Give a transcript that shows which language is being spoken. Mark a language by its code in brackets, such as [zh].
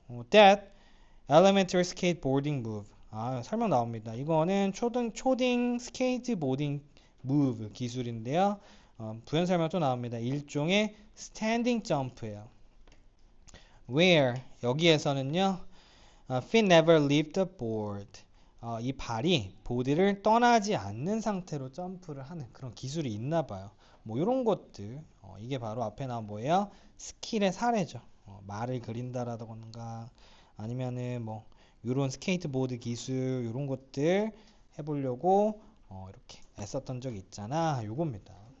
[en] That elementary skateboarding move. [ko] 설명 나옵니다. 이거는 초딩 스케이트보딩 move 기술인데요. 부연 설명 또 나옵니다. 일종의 스탠딩 점프예요. Where, 여기에서는요. [en] Feet never leave the board. [ko] 이 발이 보드를 떠나지 않는 상태로 점프를 하는 그런 기술이 있나 봐요. 뭐 이런 것들, 이게 바로 앞에 나온 뭐예요? 스킬의 사례죠. 말을 그린다라던가 아니면은 뭐 이런 스케이트보드 기술 이런 것들 해보려고 이렇게 애썼던 적이 있잖아. 요겁니다.